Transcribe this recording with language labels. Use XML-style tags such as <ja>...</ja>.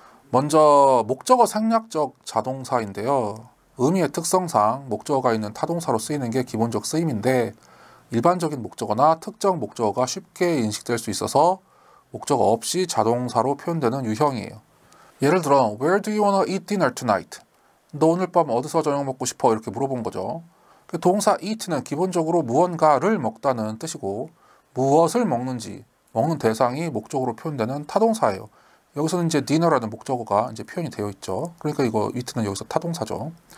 <ko>먼저 목적어 생략적 자동사인데요. 의미의 특성상 목적어가 있는 타동사로 쓰이는 게 기본적 쓰임인데 일반적인 목적어나 특정 목적어가 쉽게 인식될 수 있어서 목적어 없이 자동사로 표현되는 유형이에요.</ko> <en>예를 들어 Where do you wanna eat dinner tonight?</en> <ko>너 오늘 밤 어디서 저녁 먹고 싶어? 이렇게 물어본 거죠. 동사 eat는 기본적으로 무언가를 먹다는 뜻이고 무엇을 먹는지 먹는 대상이 목적으로 표현되는 타동사예요. 여기서는 이제</ko> <en>dinner</en> <ko>라는 목적어가 이제 표현이 되어 있죠. 그러니까 이거 eat는 여기서 타동사죠.</ko>